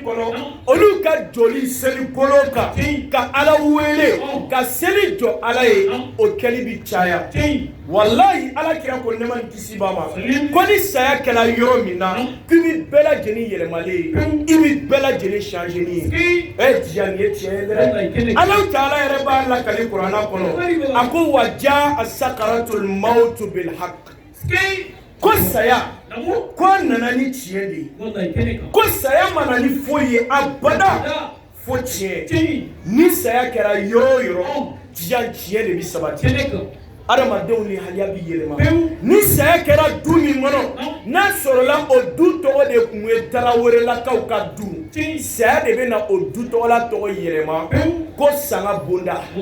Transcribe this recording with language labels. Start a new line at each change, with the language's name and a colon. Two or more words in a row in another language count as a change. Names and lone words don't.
Bambara: kɔnɔ olu ka joli seli bolo kan ka Ala wele ka seli jɔ Ala ye o kɛli bi caya wallahi Alakira ko nɛɛma ni kisi b'a ma ko ni saya kɛla yɔrɔ min na k'i bi bɛɛ lajɛlen yɛlɛmalen ye i bi bɛɛ lajɛlen changeni ye diya nin ye tiɲɛ ye dɛ Allahu Taala yɛrɛ b'a lakali Kurana kɔnɔ a ko
Arabic: وجاءت سكرة الموت بال
Bambara: haqq ko saya ko a nana ni tiɲɛ de ye ko saya mana ni foyi ye abada fo tiɲɛ ni saya kɛra yɔrɔ o yɔrɔ diya tiɲɛ de bi sabati adamadenw ni haliya bi yɛlɛma ni saya kɛra du min kɔnɔ n'a sɔrɔla o du tɔgɔ de kun ye Tarawelelakaw ka du saya de bɛ na o du tɔgɔla tɔgɔ yɛlɛma ko sanga bonda